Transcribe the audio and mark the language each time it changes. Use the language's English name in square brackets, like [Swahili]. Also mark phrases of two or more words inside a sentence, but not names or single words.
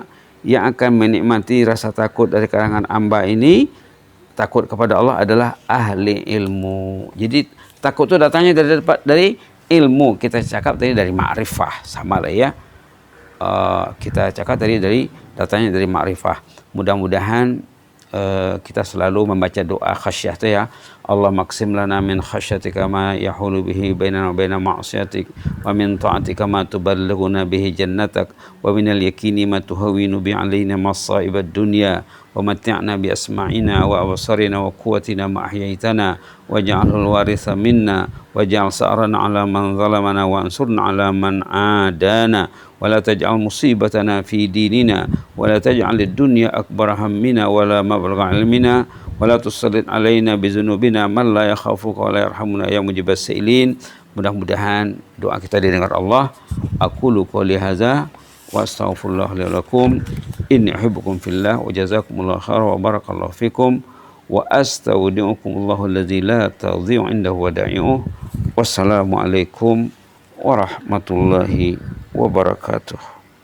[Malay] Yang akan menikmati rasa takut dari kalangan hamba ini, takut kepada Allah, adalah ahli ilmu. Jadi takut itu datangnya dari ilmu. Kita cakap tadi dari ma'rifah, sama lah ya. Kita cakap tadi datangnya dari ma'rifah. Mudah-mudahan kita selalu membaca doa khasyah itu ya. [Arabic] اللهم اقسم لنا من خشيتك ما يحول به بيننا وبين معصيتك ومن طاعتك ما تبلغنا به جنتك و ومن اليقين ما تهون به علينا مصائب الدنيا ومتعنا بأسماعنا وأبصارنا وقوتنا ما أحييتنا واجعله الوارث منا واجعل ثأرنا على من ظلمنا وانصرنا على من عادانا ولا تجعل مصيبتنا في ديننا ولا تجعل الدنيا أكبر همنا ولا مبلغ علمنا ولا تسلط علينا بذنوبنا من لا يخافك ولا يرحمنا يا مجيب السائلين. [Malay] Mudah-mudahan doa kita didengar Allah. [Arabic] أقول قولي هذا وأستغفر الله لي ولكم. إني أحبكم في الله وجزاكم الله خيرا وبارك الله فيكم وأستودعكم الله الذي لا تضيع عنده ودائعه. والسلام عليكم ورحمة الله وبركاته.